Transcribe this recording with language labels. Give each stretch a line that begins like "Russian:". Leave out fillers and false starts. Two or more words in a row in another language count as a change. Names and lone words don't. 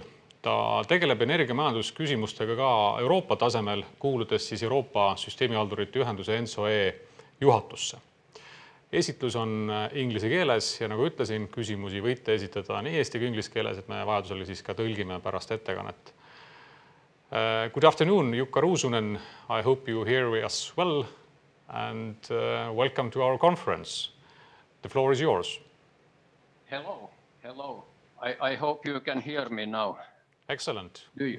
Estonian: Ta tegeleb energiamajandusküsimustega ka Euroopa tasemel, kuuludes siis Euroopa süsteemihaldurite ühenduse ENSO-E juhatusse. Esitlus on inglise keeles ja nagu ütlesin, küsimusi võite esitada nii eesti kui inglise keeles, et me vajadusel siis ka tõlgime pärast ettekannet.
English: Good afternoon, Jukka Ruusunen. I hope you hear us well and welcome to our conference. The floor is yours. Hello. I hope you can hear me now. Excellent. Do you?